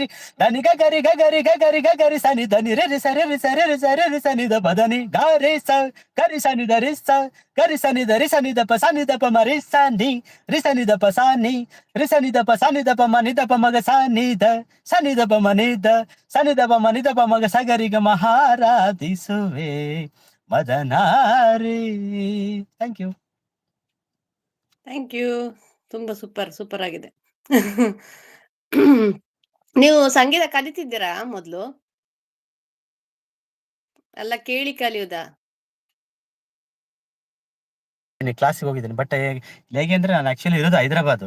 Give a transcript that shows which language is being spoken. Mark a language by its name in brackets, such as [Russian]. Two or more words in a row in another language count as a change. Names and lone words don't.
[Kannada] ಧನಿ ಗರಿ ಗರಿ ಸ ನಿ ಧನಿ ರಿ ರಿ ಸ ರಿ ರಿ ಸ ರಿ ರಿ ಸ ರಿ ರಿ ಸ ನಿ ದ ಪದನಿ ಗ ರಿ ಸ ಗರಿ ಸ ನಿ ದ ರಿ ಸ ಗರಿ ಸ ನಿ ದ ರಿ ಸ ನಿ ದ ಪ ಸ ನಿ ದ ಪ ಮ ರಿ ಸ ನಿ ರಿ ಸ ನಿ ದ ಪ ಸ ನಿ ರಿ ಸ ನಿ ದ ಪ ಸ ನಿ ದ ಪ ಮ ನಿ ದ ಪ ಮ ಗ ಸ ನಿ ದ ಸ ನಿ ದ ಪ ಮ ನಿ ದ ಸ ನಿ ದ ಪ ಮ ನಿ ದ ಪ ಮ ಗ ಸ ಗರಿ ಗ ಮಹಾರಾಧಿಸುವೆ ಮದನಾರಿ. [English] Thank you. Thank you. [Kannada] ತುಂಬಾ ಸೂಪರ್ ಸೂಪರ್ ಆಗಿದೆ. ನೀವು ಸಂಗೀತ ಕಲಿತಿದ್ದೀರಾ ಮೊದ್ಲು? ಅಲ್ಲ ಕೇಳಿ ಕಲಿಯುವುದಾ? ಕ್ಲಾಸಿಗೆ ಹೋಗಿದ್ದೀನಿ, ಬಟ್ ಹೇಗೆ ಅಂದ್ರೆ ನಾನು ಆಕ್ಚುಲಿ ಇರೋದು ಹೈದರಾಬಾದ್.